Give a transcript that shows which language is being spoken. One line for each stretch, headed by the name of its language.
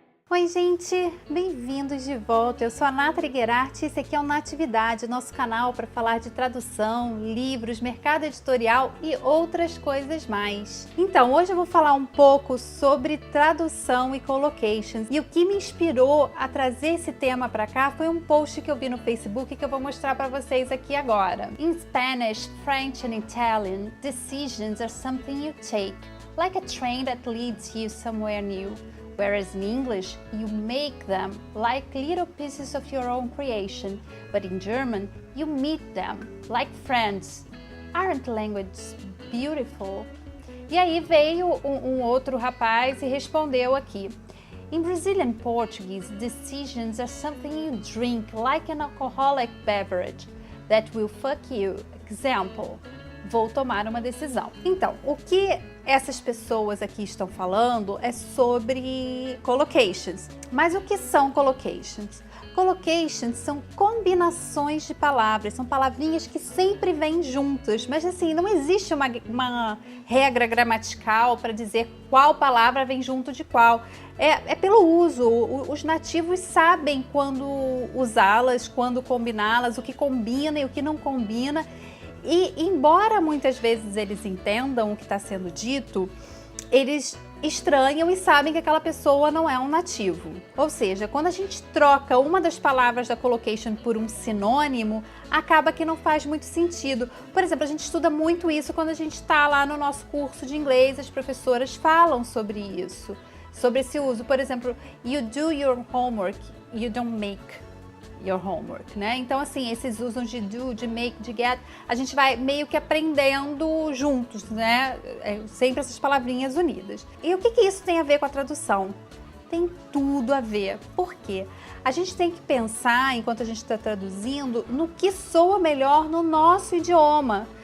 Portuguese: Oi gente, bem-vindos de volta. Eu sou a Nata Triguerati e esse aqui é o Natividade, nosso canal para falar de tradução, livros, mercado editorial e outras coisas mais. Então, hoje eu vou falar um pouco sobre tradução e collocations. E o que me inspirou a trazer esse tema para cá foi um post que eu vi no Facebook que eu vou mostrar para vocês aqui agora.
English: In Spanish, French and Italian, decisions are something you take, like a train that leads you somewhere new. Whereas in English, you make them like little pieces of your own creation, but in German, you meet them like friends. Aren't languages beautiful?
Portuguese: E aí veio um outro rapaz e respondeu aqui.
English: In Brazilian Portuguese, decisions are something you drink like an alcoholic beverage that will fuck you.
Portuguese: Example, vou tomar uma decisão. Então, o que essas pessoas aqui estão falando é sobre collocations. Mas o que são collocations? Collocations são combinações de palavras, são palavrinhas que sempre vêm juntas, mas assim, não existe uma regra gramatical para dizer qual palavra vem junto de qual. É pelo uso, os nativos sabem quando usá-las, quando combiná-las, o que combina e o que não combina. E embora muitas vezes eles entendam o que está sendo dito, eles estranham e sabem que aquela pessoa não é um nativo. Ou seja, quando a gente troca uma das palavras da collocation por um sinônimo, acaba que não faz muito sentido. Por exemplo, a gente estuda muito isso quando a gente está lá no nosso curso de inglês, as professoras falam sobre isso, sobre esse uso. Por exemplo,
English: you do your homework, you don't make your homework, né?
Portuguese: Então, assim, esses usos de do, de make, de get, a gente vai meio que aprendendo juntos, né? Sempre essas palavrinhas unidas. E o que isso tem a ver com a tradução? Tem tudo a ver. Por quê? A gente tem que pensar, enquanto a gente está traduzindo, no que soa melhor no nosso idioma.